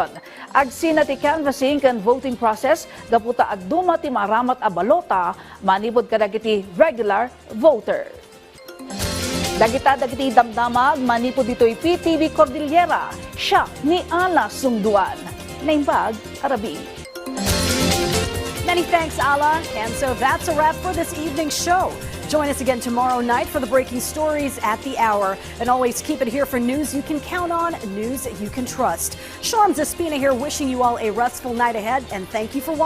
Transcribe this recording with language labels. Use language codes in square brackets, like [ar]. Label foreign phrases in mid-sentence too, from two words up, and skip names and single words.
[ilo] Agsina ti canvassing kan [en] voting process [ilo] gaputa agduma ti maramat a balota manibod kadagiti [en] regular voter. [ilo] Dagiti damdamag manipod dito'y PTV Cordillera, siya ni Ala Sungduan. Naimbag, Arabi. [en] Many thanks, Ala. And so that's a wrap for this evening's show. Join us again tomorrow night for the breaking stories at the hour. And always keep it here for news you can count on, news you can trust. Sharms Espina here wishing you all a restful night ahead.